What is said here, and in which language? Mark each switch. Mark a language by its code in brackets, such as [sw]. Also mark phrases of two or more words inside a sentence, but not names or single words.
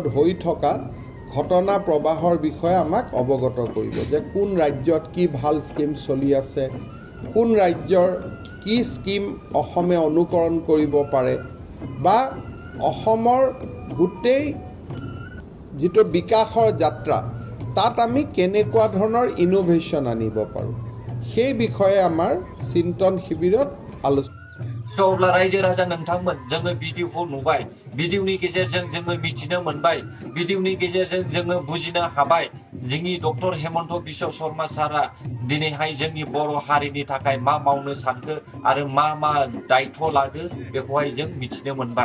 [as] হৈ থকা ঘটনা প্ৰবাহৰ বিষয়ে আমাক অৱগত কৰিব, যে কোন ৰাজ্যত কি ভাল স্কিম চলি আছে, কোন ৰাজ্যৰ কি স্কিম অসমে অনুকৰণ কৰিব পাৰে, বা অসমৰ গোটেই যিটো বিকাশৰ যাত্ৰা তাত আমি কেনেকুৱা ধৰণৰ ইনোভেশ্যন আনিব পাৰোঁ, সেই বিষয়ে আমাৰ চিন্তন শিবিৰত আলোচনা। [brx] अब्ला रायजो राजा नोंथांमोन जोङो भिडिअखौ नुबाय, भिडिअनि गेजेरजों जोङो मिथिनो मोनबाय, भिडिअनि गेजेरजों जोङो बुजिनो हाबाय जोंनि डक्टर हेमन्त बिश्व शर्मा सारा दिनैहाय जोंनि बर' हारिनि थाखाय मा मावनो सानखो आरो मा दायित्व लादो बेखौहाय जों मिथिनो मोनबाय।